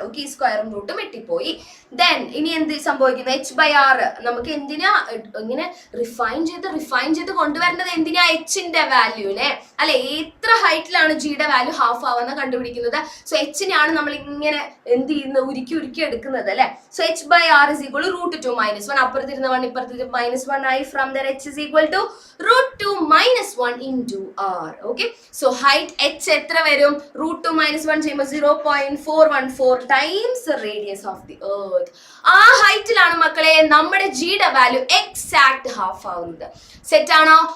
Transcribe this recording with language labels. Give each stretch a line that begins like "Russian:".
Malayalam: Okay, സ്ക്വയറും റൂട്ടും വെട്ടിപ്പോയി. Then ഇനി എന്ത് സംഭവിക്കുന്നത്, h/r നമുക്ക് എന്തിനാ ഇങ്ങനെ റിഫൈൻ ചെയ്ത് കൊണ്ടുവരേണ്ടത്, എന്തിനാ, എച്ചിന്റെ വാല്യൂനെ അല്ലെ, എത്ര ഹൈറ്റിലാണ് ജിയുടെ വാല്യൂ ഹാഫ് ആവുന്ന കണ്ടുപിടിക്കുന്നത്. സോ എച്ചിനെയാണ് നമ്മൾ ഇങ്ങനെ എന്ത് ചെയ്യുന്നത്, ഉരുക്കി എടുക്കുന്നത് അല്ലെ. So h/r = √2 - 1. അപ്പുറത്തിരുന്ന 1 ഇപ്പുറത്തിരുന്ന -1 ആയി.
English: From there h is equal to √2 - 1 into r.
Malayalam: Okay, so height h എത്ര വരും, √2 - 1 ചെയ്യുമ്പോൾ
English: 0.414 times radius of the earth.
Malayalam: ആ ഹൈറ്റിലാണ് മക്കളെ നമ്മുടെ ജിയുടെ വാല്യൂ എക്സാക്ട് ഹാഫ് ആവുന്നത്. സെറ്റ് ആണോ?